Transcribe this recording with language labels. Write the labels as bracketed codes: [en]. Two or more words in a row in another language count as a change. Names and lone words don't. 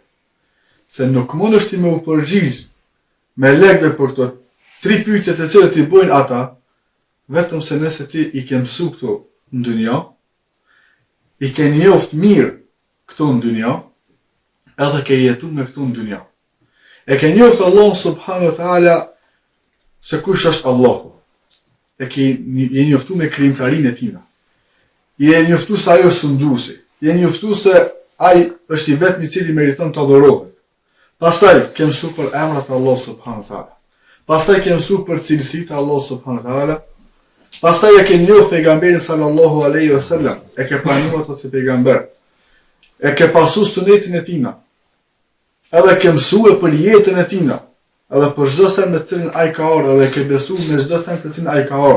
[sq] Se nuk mundesh ti me u përgjigj melekëve për këto tri pyetje të cilat i bojnë ata, vetëm se nëse ti i ke mësuar këto në dynja, i ke njoft mirë këto në dynja, edhe ke jetu me këto në dynja. E ke njoft Allah [ar] سبحانه وتعالى [sq] se kush është Allahu. E ke njoftu me krijimtarinë e tina. Je njoftu se ajo është sunduesi. Je njoftu se ai është i vetmi i cili meriton të adhurohet. Pastaj ke mësuar për emrat e Allah [ar] سبحانه وتعالى. [sq] Pastaj ke mësuar për cilësitë e Allah [ar] سبحانه وتعالى. [sq] Pastaj e ke njohur pejgamberin [ar] صلى الله عليه وسلم, [sq] e ke pranuar ato si pejgamber. E ke pasur sunetin e tina. Edhe ke mësuar për jetën e tina, edhe për çdo sen me cilin ai ka ardhur, edhe ke besuar me çdo sen të cilin ai ka ardhur.